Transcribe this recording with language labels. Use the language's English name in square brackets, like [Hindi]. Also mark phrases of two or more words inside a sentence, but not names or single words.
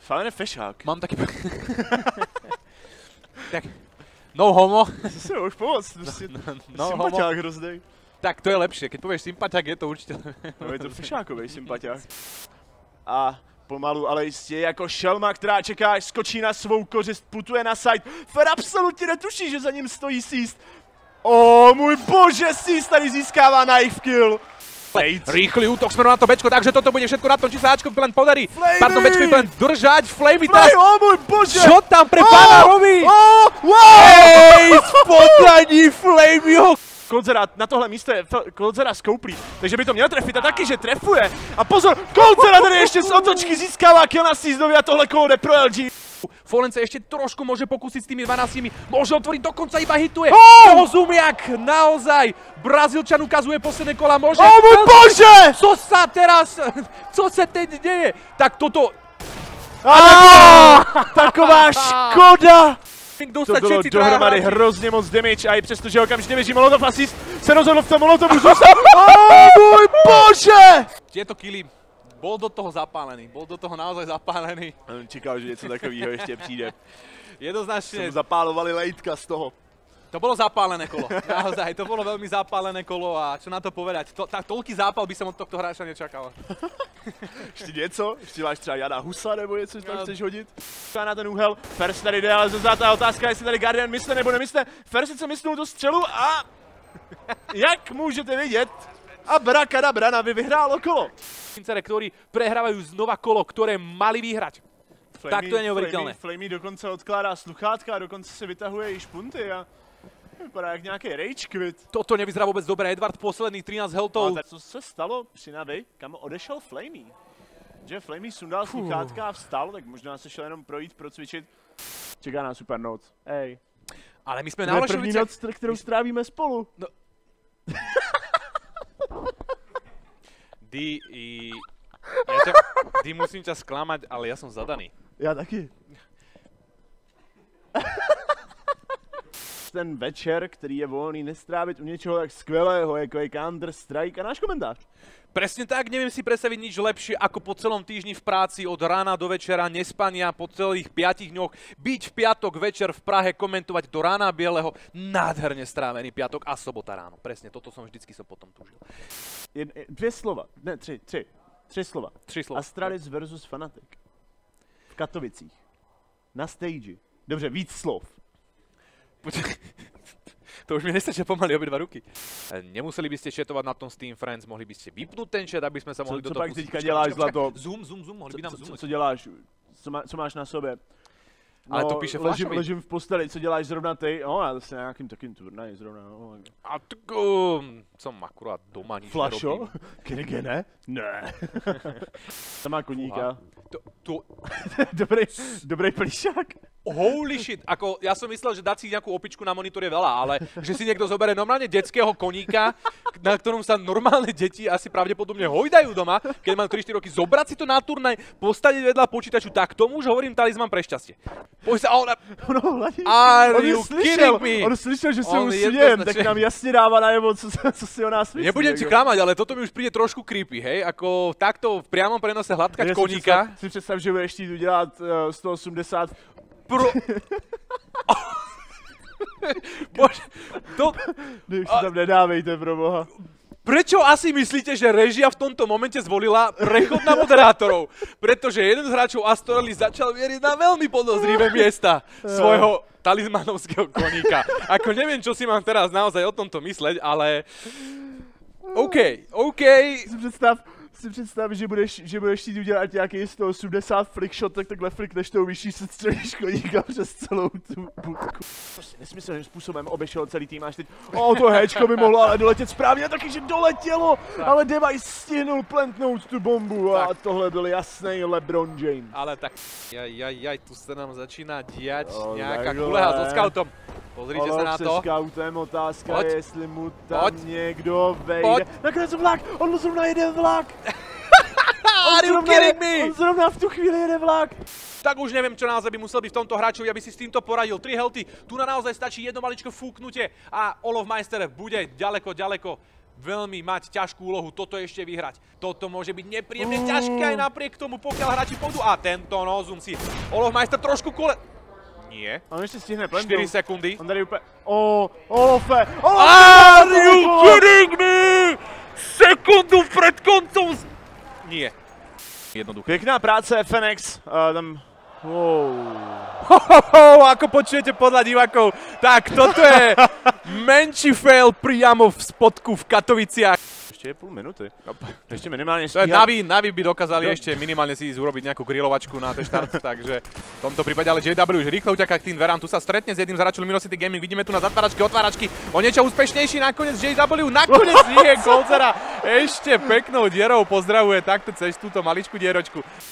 [Slovak] Fajne fešák. Mám taký... Tak, [English] no homo. [Slovak] Si už pomoct, sympatiák hroznej. Tak to je lepšie, keď povieš sympatiák, je to určitě. [Czech] No je to fešákovej sympatiák. A pomalu, ale jistě jako šelma, která čeká, až skočí na svou kořist, putuje na side. Fer absolutně netuší, že za ním stojí Seast. O můj bože, Seast tady získává knife kill. [Slovak] Rýchly útok smerom na to Bčko, takže toto bude všetko na tom, či sa Ačko len podarí. Pardon, Bčko len držať, Flamey teraz. O môj bože! Čo tam pre pána robí? Ej, z podaní Flameyho. [Czech] Coldzera na tohle místo je Coldzera skouplý, takže by to měl trefit a taky, že trefuje. A pozor, Coldzera tady ještě z otočky získává kill na Seastovi a tohle kolo jde pro LG. [Slovak] Fallen sa ešte trošku môže pokúsiť s tými 12, môže otvoriť, dokonca iba hituje. Rozumiak, naozaj, Brazílčan ukazuje posledné kola, môže... O môj bože! Co sa teraz, co sa teď deje? Tak toto... [Czech] Taková škoda! To bylo dohromady hrozně moc damage a i přesto, že okamžitě běží Molotov a Seast se rozhodl v tom Molotovu zůstat. [Slovak] O môj bože! Tieto killy, bol do toho zapálený, bol do toho naozaj zapálený. [Czech] Čekal, že něco takového ještě přijde. [Slovak] Jednoznačne. Som zapálovali lejtka z toho. To bolo zapálené kolo, naozaj, to bolo veľmi zapálené kolo a čo na to povedať, toľký zápal by som od tohto hráča nečakal. [Czech] Ještě něco? Ještě máš třeba Jana Husa nebo něco, co chceš hodit? Na ten úhel, Fers tady jde, ale zazátá otázka, jestli tady Guardian mysle nebo nemysle. Fers sice myslnul tu střelu a... Jak můžete vidět, Abracadabra by vyhrálo kolo. [Slovak] Ktorí prehrávajú znova kolo, ktoré mali vyhrať. Tak to je neuveriteľné. [Czech] Flamey dokonce odkládá sluchátka a dokonce se vytahuje i špunty a... Vypadá jak nějaký rage quit. [Slovak] Toto nevyzerá vůbec dobré, Edward posledných 13 healthov. [Czech] Co se stalo při Navi, kam odešel Flamey? Že Flamey sundal sluchátka a vstal, tak možná se šel jenom projít, procvičit. Čeká nás super noc. Ej. Ale my jsme na Holešovicích. První noc, kterou strávíme spolu. No. [Slovak] Di, musím ťa sklamať, ale ja som zadaný. [Czech] Já taky. Ten večer, který je volný, nestrávit u něčeho tak skvělého, jako je Counter-Strike a náš komentář. [Slovak] Presne tak, neviem si predstaviť nič lepšie, ako po celom týždni v práci od rána do večera, nespania po celých 5 dňoch, byť v piatok večer v Prahe, komentovať do rána bieleho, nádherne strávený piatok a sobota ráno. Presne, toto som vždycky potom tužil. [Czech] Dvě slova, ne, tři slova. Astralis versus Fnatic. V Katovicích. Na stage. Dobře, víc slov. [Slovak] To už mi nestačia pomaly obě dva ruky. Nemuseli by ste chatovať na tom Steam Friends, mohli by ste vypnúť ten chat, aby sme sa mohli do toho pustiť. [Czech] Co pak teďka děláš, Zlato? [Slovak] Zoom, mohli by nám zoomnúť. [Czech] Co děláš? Co máš na sobě? No, ale to píše Flashovi. Ležím v posteli, co děláš zrovna ty? No, já zase na nějakým takým turnaji zrovna. No. [Slovak] A tak som akurát doma nič [Czech] Flasho? Kde ne? Ne. Tam má koníka. Dobrý plíšák. [English] Holy shit, [Slovak] ako ja som myslel, že dať si nejakú opičku na monitor je veľa, ale že si niekto zoberie normálne detského koníka, na ktorom sa normálne deti asi pravdepodobne hojdajú doma, keď majú 3-4 roky, zobrať si to na turnaj, postaviť vedľa počítaču, tak tomu už hovorím talizman pre šťastie. Poď sa, [English] are you kidding me? [Czech] On slyšel, že si usmiem, tak nám jasne dáva najevo, co si o nás myslí. [Slovak] Nebudem ti klamať, ale toto mi už príde trošku creepy, hej, ako takto v priamom prenose hladkať koníka. [Czech] Si představ, že budeš chtít udělat 180. Bože, to... Už si tam nedávejte, proboha. [Slovak] Prečo asi myslíte, že režia v tomto momente zvolila prechod na moderátorov? Pretože jeden z hráčov Astralis začal vieriť na veľmi podozrivé miesta svojho talizmanovského koníka. Ako neviem, čo si mám teraz naozaj o tomto mysleť, ale... OK. [Czech] Si představ, že budeš chtít udělat nějaký 180 flickshot, tak takhle flickneš tou vyšší se střelíš koníka přes celou tu budku. Prostě nesmyslným způsobem obešel celý tým až teď. To héčko by mohlo ale doletět správně, taky, že doletělo, ale Device stihnul plantnout tu bombu a tohle byl jasný LeBron James. Ale tak, tu se nám začíná diať nějaká kuleha so scoutom. [Slovak] Pozrite sa na to. [Czech] Se scoutem, otázka je, jestli mu tam někdo vejde. Nakonec vlak, on zrovna jede vlak. [English] Are you kidding me? [Czech] On zrovna v tu chvíli jede vlak. [Slovak] Tak už neviem, čo naozaj by musel byť v tomto hráčovi, aby si s týmto poradil. 3 healthy, tu na naozaj stačí jedno maličko fúknutie a Olofmeister bude ďaleko veľmi mať ťažkú úlohu toto ešte vyhrať. Toto môže byť nepríjemne ťažké aj napriek tomu, pokiaľ hráči pôjdu. A tento Nozum si Olofmeister trošku kole... Nie. [Czech] On ještě stihne plentou. 4 sekundy. On tady úplně... Olofe! [English] Are you kidding me? [Slovak] Sekundu pred koncom... Nie. Jednoduché. [Czech] Pěkná práce FNX. Tam... [Slovak] Ako počujete podľa divákov, tak toto je menší fail priamo v spodku v Katoviciach. [Czech] Ještě je půl minuty. Ještě minimálně [Slovak] Navi by dokázali ešte minimálne si ísť urobiť nejakú grilovačku na ten štart, takže v tomto prípade ale JW už rýchlo uťaká k tým dverám, tu sa stretne s jedným z hráčov Luminosity Gaming, vidíme tu na zatváračky, otváračky, o niečo úspešnejší nakoniec JW, nakoniec nie, Goldzera ešte peknou dierou pozdravuje takto cez túto maličku dieročku.